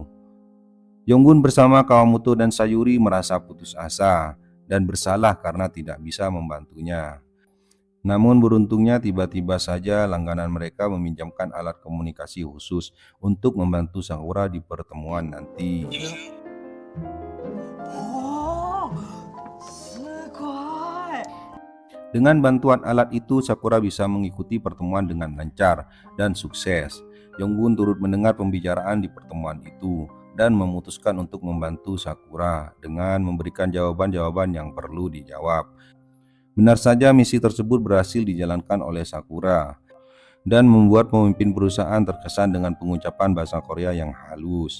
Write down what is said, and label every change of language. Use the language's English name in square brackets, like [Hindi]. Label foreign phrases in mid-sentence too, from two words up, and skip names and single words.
[Indonesian] Yonggun bersama Kawamoto dan Sayuri merasa putus asa dan bersalah karena tidak bisa membantunya. Namun beruntungnya tiba-tiba saja langganan mereka meminjamkan alat komunikasi khusus untuk membantu Sakura di pertemuan nanti. [Japanese] おー、すごい。 [Indonesian] Dengan bantuan alat itu, Sakura bisa mengikuti pertemuan dengan lancar dan sukses. Yonggun turut mendengar pembicaraan di pertemuan itu dan memutuskan untuk membantu Sakura dengan memberikan jawaban-jawaban yang perlu dijawab. Benar saja misi tersebut berhasil dijalankan oleh Sakura dan membuat pemimpin perusahaan terkesan dengan pengucapan bahasa Korea yang halus.